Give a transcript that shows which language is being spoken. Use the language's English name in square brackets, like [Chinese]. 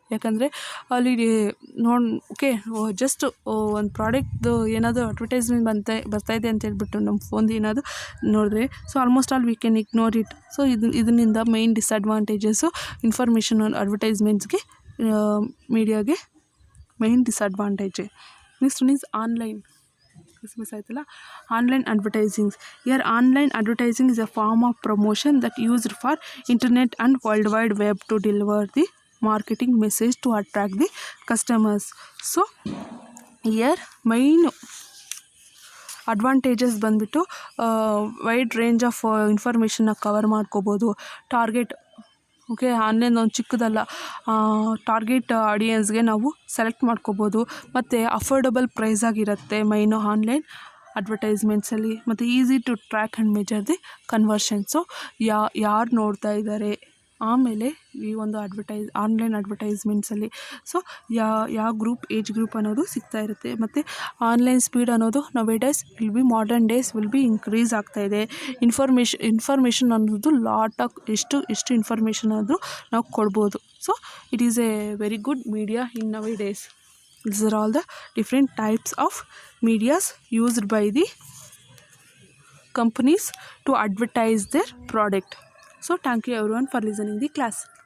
[Kannada] ಯಾಕಂದರೆ ಅಲ್ಲಿ okay just ಒಂದು ಪ್ರಾಡಕ್ಟ್ದು ಏನಾದರೂ ಅಡ್ವರ್ಟೈಸ್ಮೆಂಟ್ ಬರ್ತಾಯಿದೆ ಅಂತ ಹೇಳ್ಬಿಟ್ಟು ನಮ್ಮ ಫೋನ್ದು ಏನಾದರೂ ನೋಡಿದ್ರೆ [English] So almost all we can ignore it. [Kannada] So ಇದರಿಂದ main disadvantages information ಅಡ್ವರ್ಟೈಸ್ಮೆಂಟ್ಸ್ಗೆ, ಮೀಡಿಯಾಗೆ main disadvantage. [English] Next one is online. [Kannada] Miss ಆಯ್ತಲ್ಲ, online ಅಡ್ವರ್ಟೈಸಿಂಗ್ಸ್. [English] Here online advertising is a form of promotion that used for internet and world wide web to deliver the marketing message to attract the customers. [Kannada] So here main advantages ಬಂದುಬಿಟ್ಟು wide range of ಇನ್ಫಾರ್ಮೇಷನ್ನ cover ಮಾಡ್ಕೋಬೋದು. Target okay, online ಒಂದು ಚಿಕ್ಕದಲ್ಲ, target ಆಡಿಯನ್ಸ್ಗೆ ನಾವು select ಮಾಡ್ಕೋಬೋದು. ಮತ್ತು affordable price ಆಗಿರುತ್ತೆ ಮೈನು online ಅಡ್ವರ್ಟೈಸ್ಮೆಂಟ್ಸಲ್ಲಿ. [English] ಮತ್ತು easy to track and measure the conversions, [Kannada] ಯಾರು ನೋಡ್ತಾ ಇದ್ದಾರೆ. ಆಮೇಲೆ ಈ ಒಂದು ಆನ್ಲೈನ್ ಅಡ್ವರ್ಟೈಸ್ಮೆಂಟ್ಸಲ್ಲಿ ಸೊ ಯಾವ ಏಜ್ ಗ್ರೂಪ್ ಅನ್ನೋದು ಸಿಗ್ತಾ ಇರುತ್ತೆ. ಮತ್ತು ಆನ್ಲೈನ್ ಸ್ಪೀಡ್ ಅನ್ನೋದು nowadays modern days will be increase ಆಗ್ತಾಯಿದೆ. ಇನ್ಫಾರ್ಮೇಷನ್ ಅನ್ನೋದು ಎಷ್ಟು ಇನ್ಫಾರ್ಮೇಷನ್ ಆದರೂ ನಾವು ಕೊಡ್ಬೋದು. [English] So it is a very good media in nowadays. These are all the different types of medias used by the companies to advertise their product. So thank you everyone for listening the class.